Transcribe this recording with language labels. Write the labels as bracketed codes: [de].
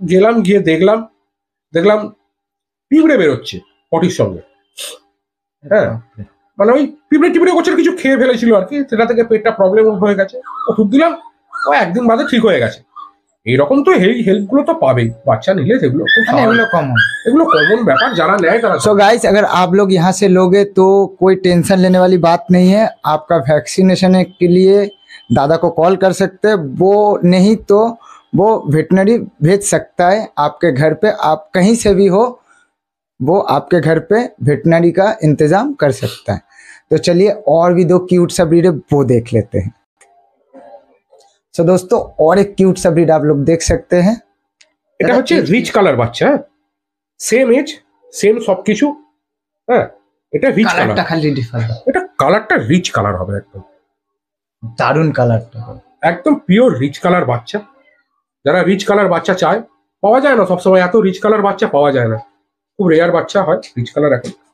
[bn] গেলাম, গিয়ে দেখলাম পিঁপড়ে বেরোচ্ছে পটির সঙ্গে। হ্যাঁ, মানে ওই পিঁপড়ে করছে, কিছু খেয়ে ফেলেছিল আর কি, সেটা থেকে পেটটা প্রবলেম হয়ে গেছে। ওষুধ দিলাম, ও একদিন বাদে ঠিক হয়ে গেছে। এইরকম তো হেল্প গুলো তো পাবেই, বাচ্চা নিলে সেগুলো এগুলো কমন ব্যাপার, যারা নেয় তারা। [hi] सो गाइस, अगर आप लोग यहाँ से लोगे तो कोई टेंशन लेने वाली बात नहीं है। आपका वैक्सीनेशन के लिए दादा को कॉल कर सकते हैं, वो नहीं तो वो वेटनरी भेज सकता है आपके घर पे। आप कहीं से भी हो, वो आपके घर पे वेटनरी का इंतजाम कर सकता है। तो चलिए और भी दो क्यूट सा ब्रीड है, वो देख लेते हैं। सो दोस्तों, और एक क्यूट सा ब्रीड आप लोग देख सकते हैं। [bn] এটা হচ্ছে রিচ কালার বাচ্চা, সেম এজ, সেম সবকিছু। হ্যাঁ, এটা রিচ কালার, খালি ডিফারেন্ট। এটা কালারটা রিচ কালার হবে, একদম দারুণ কালারটা, একদম পিওর রিচ কালার বাচ্চা। যারা রিচ কালার বাচ্চা চায়, পাওয়া যায় না সবসময়, এত রিচ কালার বাচ্চা পাওয়া যায় না, খুব রেয়ার বাচ্চা হয় রিচ কালার এখন।